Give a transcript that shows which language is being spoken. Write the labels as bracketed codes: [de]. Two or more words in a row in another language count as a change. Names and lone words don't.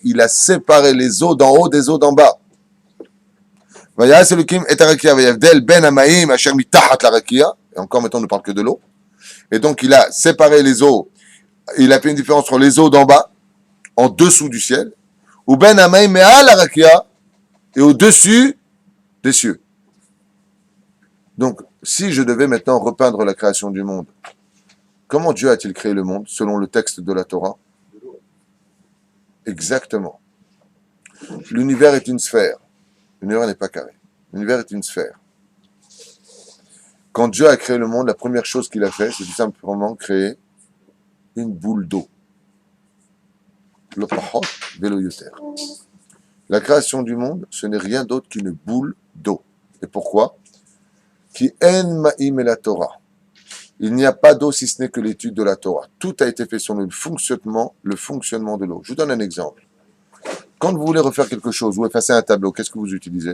[fr] Il a séparé les eaux d'en haut des eaux d'en bas. Et encore maintenant, on ne parle que de l'eau. Et donc, il a séparé les eaux. Il a fait une différence entre les eaux d'en bas, en dessous du ciel, [he] ובין המים מעל הרקיע, [fr] et au-dessus des cieux. Donc, si je devais maintenant repeindre la création du monde, comment Dieu a-t-il créé le monde, selon le texte de la Torah? Exactement. L'univers est une sphère. L'univers n'est pas carré. L'univers est une sphère. Quand Dieu a créé le monde, la première chose qu'il a fait, c'est tout simplement créer une boule d'eau. [he] לא פחות ולא יותר. [fr] La création du monde, ce n'est rien d'autre qu'une boule d'eau. [he] Et pourquoi? אין מים אלא תורה. [fr] Il n'y a pas d'eau si ce n'est que l'étude de la Torah. Tout a été fait sur le fonctionnement de l'eau. Je vous donne un exemple. Quand vous voulez refaire quelque chose ou effacer un tableau, qu'est-ce que vous utilisez?